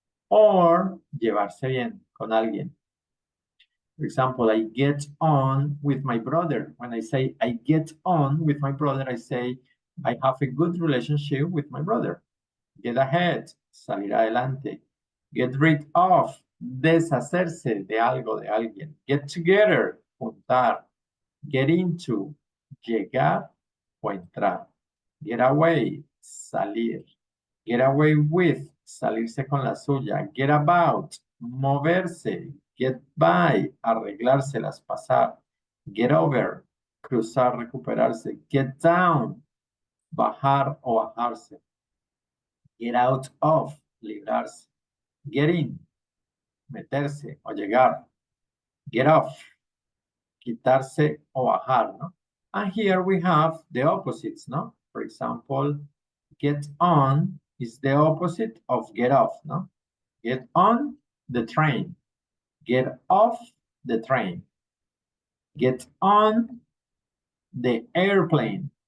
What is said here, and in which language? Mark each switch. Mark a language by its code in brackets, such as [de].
[es] Or llevarse bien con alguien. [en] For example, I get on with my brother. When I say I get on with my brother, I say I have a good relationship with my brother. Get ahead, [es] salir adelante. [en] Get rid of, [es] deshacerse de algo, de alguien. [en] Get together, [es] juntar. [en] Get into, [es] llegar o entrar. [en] Get away, [es] salir. [en] Get away with, [es] salirse con la suya. [en] Get about, [es] moverse. [en] Get by, [es] arreglárselas, pasar. [en] Get over, [es] cruzar, recuperarse. [en] Get down, [es] bajar o bajarse. [en] Get out of, [es] librarse. [en] Get in, [es] meterse o llegar. [en] Get off, [es] quitarse o bajar, ¿no? [en] And here we have the opposites, no? For example, get on is the opposite of get off, no? Get on the train. Get off the train. Get on the airplane.